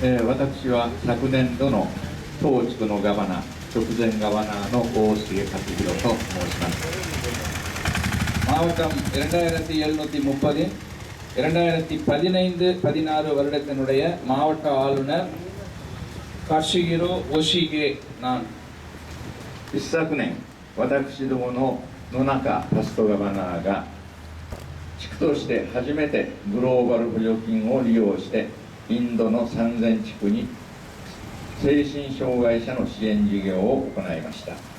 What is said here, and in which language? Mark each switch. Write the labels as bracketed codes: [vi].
[ja] 私は昨年度の当地区のガバナ直前ガバナの大重勝弘と申します。 [ta] மாவட்டம் 2730 2015-16 வருடத்தினுடைய மாவட்ட ஆளுநர் காஷிகிரோ ஓஷிகே நான். [ja] 一昨年、私どもの野中パストガバナーが地区として初めてグローバル補助金を利用してインドの3000地区に精神障害者の支援事業を行いました。